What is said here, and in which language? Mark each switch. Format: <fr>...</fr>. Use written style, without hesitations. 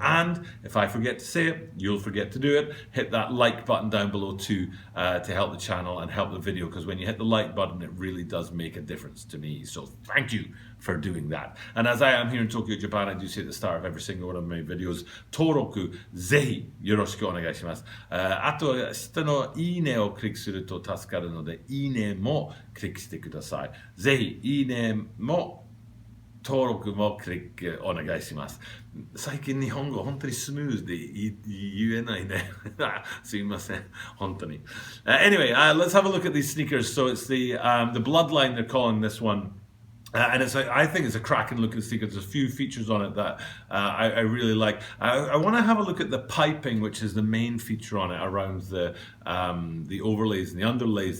<en>And if I forget to say it, you'll forget to do it. Hit that like button down below too, to help the channel and help the video, because when you hit the like button, it really does make a difference to me. So thank you for doing that. And as I am here in Tokyo, Japan, I do say at the start of every single one of my videos,</en> <ja>Toroku, zehi, yoroshiku onegai shimasu. あと、下のいいねをクリックすると助かるので、いいねもクリックしてください。ぜひ、いいねも登録もクリックお願いします。最近日本語本当にスムーズで言えないね。すいません、本当に。</ja> <en>Anyway, let's have a look at these sneakers. So it's the Bloodline, they're calling this one. And I think it's a cracking looking sneaker. There's a few features on it that I really like. I want to have a look at the piping, which is the main feature on it, around the overlays and the underlays.</en>